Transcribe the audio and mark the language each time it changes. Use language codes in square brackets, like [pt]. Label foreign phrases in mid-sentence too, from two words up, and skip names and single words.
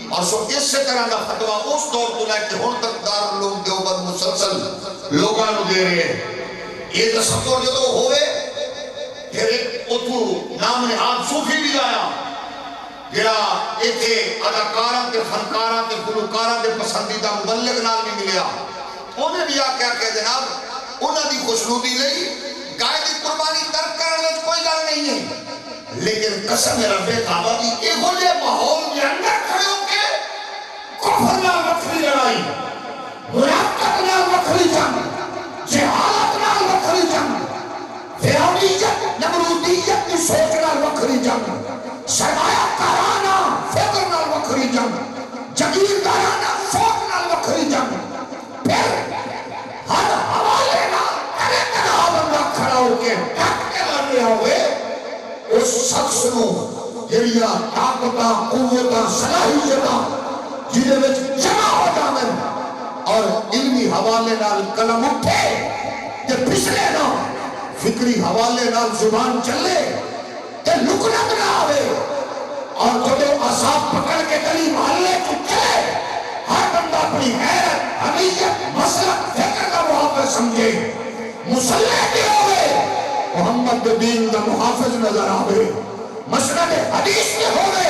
[pa] اور سو اس طرح کا فتوہ اس دور تو لے کے ہون تک دارالعلوم دیوبند مسلسل لوگاں نو دے رہے ہیں. یہ تصور جو ہوئے پھر ایک اتو نام نہاد صوفی بھی آیا جڑا ایتھے اداکاراں تے فنکاراں تے گلوکاراں دے پسندیدہ مبلغ نال بھی ملیا. انہیں بھی آ کیا کہ جناب انہاں دی خوشنودی لئی گائے دی قربانی ترک کرنے وچ کوئی گل نہیں ہے، لیکن قسم رب کعبہ دی ایہو جے ماحول دے اندر کھڑے ہو کے کفر نال وکھری لڑائی، منافقت نال وکھری جنگ، جہالت نال وکھری جنگ، فرعونیت نمرودیت کی سوچ نال وکھری جنگ، سرمایہ کارانہ فکر نال وکھری جنگ، جگیردارانہ سوچ نال وکھری جنگ. پھر ہر حوالے نال کرے کرا بندہ کھڑا ہو کے ڈٹ کے لڑنے ہوئے اس شخص نو جڑیاں طاقتاں قوتاں صلاحیتاں جدے وچ جمع ہو جاویں اور علمی حوالے نال قلم اٹھے تے پھسلے نہ، فکری حوالے نال زبان چلے تے لکنت نہ آوے، [ur] اور جب اصحاب پکڑ کے گلی محلے کو چلے ہر بندہ اپنی حیرت حمیت مسلک فکر کا محافظ سمجھے، مسلح بھی ہوئے محمد دین کا محافظ نظر آوے، مسند حدیث کے ہوئے.